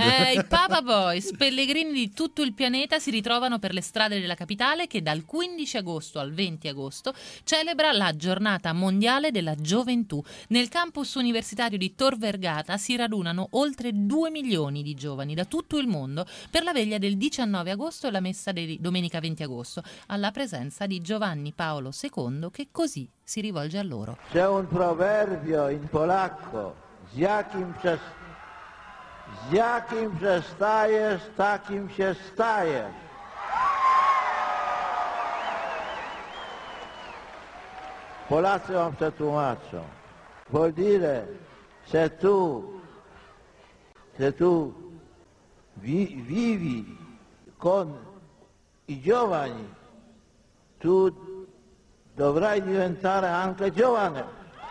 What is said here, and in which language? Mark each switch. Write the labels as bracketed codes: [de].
[it] I Papa Boys, pellegrini di tutto il pianeta, si ritrovano per le strade della capitale che dal 15 agosto al 20 agosto celebra la giornata mondiale della gioventù. Nel campus universitario di Tor Vergata si radunano oltre 2 milioni di giovani da tutto il mondo per la veglia del 19 agosto e la messa di domenica 20 agosto, alla presenza di Giovanni Paolo II, che così si rivolge a loro. C'è un proverbio in polacco, [pl] Ziakim przestajesz, takim się stajesz. Polacy wam przetłumaczą. [it] Vuol dire, se tu vivi con i giovani, tu dovrai diventare anche giovane.